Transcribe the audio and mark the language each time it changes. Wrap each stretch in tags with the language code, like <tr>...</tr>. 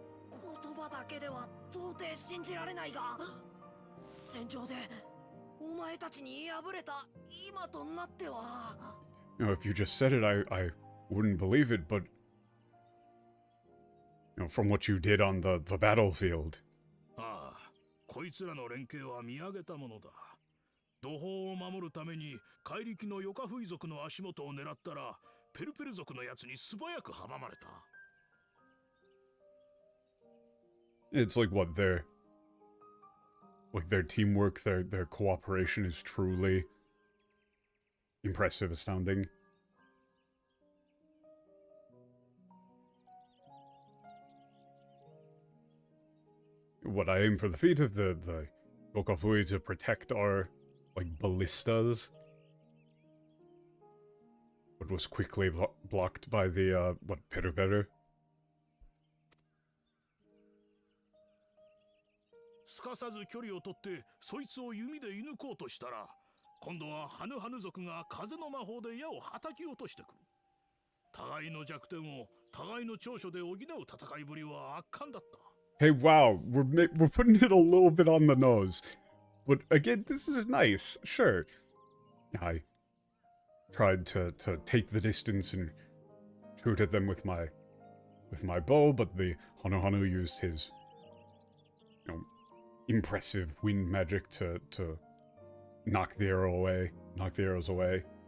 <ja>言葉だけでは到底信じられないが、戦場でお前たちに敗れた今となっては。</ja> <en>You know, if you just said it, I wouldn't believe it, but you know, from what you did on the battlefield.</en> <ja>ああ、こいつらの連携は見上げたものだ。土砲を守るために怪力のヨカフイ族の足元を狙ったら、ペルペル族のやつに素早く阻まれた。</ja> <en>It's like what their teamwork, their cooperation is truly impressive, astounding. What I aim for the feat of the Yokafui to protect our like ballistas, but was quickly blocked by the what Peru.</en> <ja>すかさず距離を取ってそいつを弓で射抜こうとしたら、今度はハヌハヌ族が風の魔法で矢を叩き落としてくる。互いの弱点を互いの長所で補う戦いぶりは圧巻だった。</ja> <en>Hey, wow, we're putting it a little bit on the nose, but again, this is nice. Sure, I tried to take the distance and shoot at them with my bow, but the Hanu used his, you know, impressive wind magic to knock the arrows away.</en>